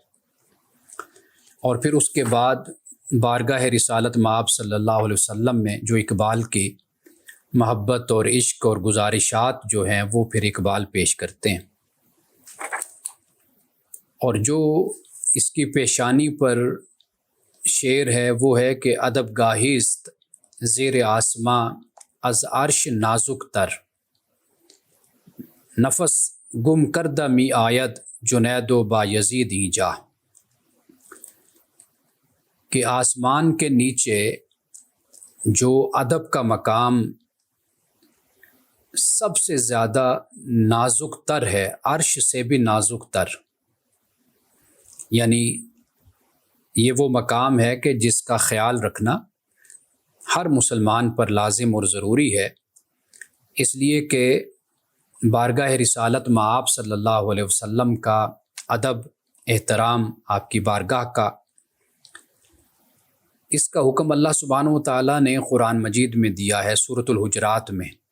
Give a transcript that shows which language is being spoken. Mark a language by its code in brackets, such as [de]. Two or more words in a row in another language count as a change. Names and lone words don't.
[ur] اور پھر اس کے بعد بارگاہ رسالت مآب [ar] صلی اللہ علیہ وسلم [ur] میں جو اقبال کی محبت اور عشق اور گزارشات جو ہیں وہ پھر اقبال پیش کرتے ہیں۔ اور جو اس کی پیشانی پر شعر ہے وہ ہے کہ [fa] ادب گاہیست زیر آسماں از عرش نازک تر، نفس گم کردہ می آید جنید و بایزید اینجا۔ [ur] کہ آسمان کے نیچے جو ادب کا مقام سب سے زیادہ نازک تر ہے، عرش سے بھی نازک تر، یعنی یہ وہ مقام ہے کہ جس کا خیال رکھنا ہر مسلمان پر لازم اور ضروری ہے، اس لیے کہ بارگاہ رسالت مآب [ar] صلی اللہ علیہ وسلم [ur] کا ادب، احترام، آپ کی بارگاہ کا، اس کا حکم اللہ [ar] سبحانہ و تعالیٰ [ur] نے قرآن مجید میں دیا ہے سورۃ الحجرات میں۔